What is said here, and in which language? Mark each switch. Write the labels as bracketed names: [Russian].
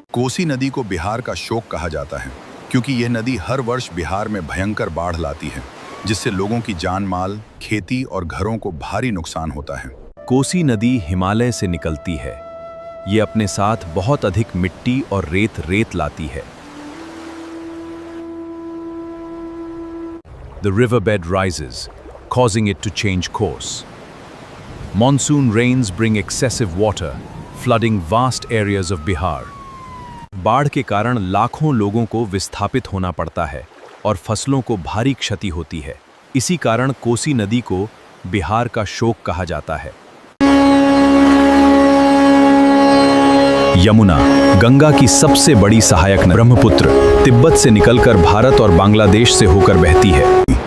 [Hindi] कोसी नदी को बिहार का शोक कहा जाता है, क्योंकि यह नदी हर वर्ष बिहार में भयंकर बाढ़ लाती है, जिससे लोगों की जान माल, खेती और घरों को भारी नुकसान होता है। कोसी नदी हिमालय से निकलती है। ये अपने साथ बहुत अधिक मिट्टी और रेत लाती है। [English] The riverbed rises, causing it to change course. Monsoon rains bring excessive water, flooding vast areas of Bihar. [Hindi] बाढ़ के कारण लाखों लोगों को विस्थापित होना पड़ता है और फसलों को भारी क्षति होती है। इसी कारण कोसी नदी को बिहार का शोक कहा जाता है। यमुना, गंगा की सबसे बड़ी सहायक नदी। ब्रह्मपुत्र तिब्बत से निकलकर भारत और बांग्लादेश से होकर बहती है,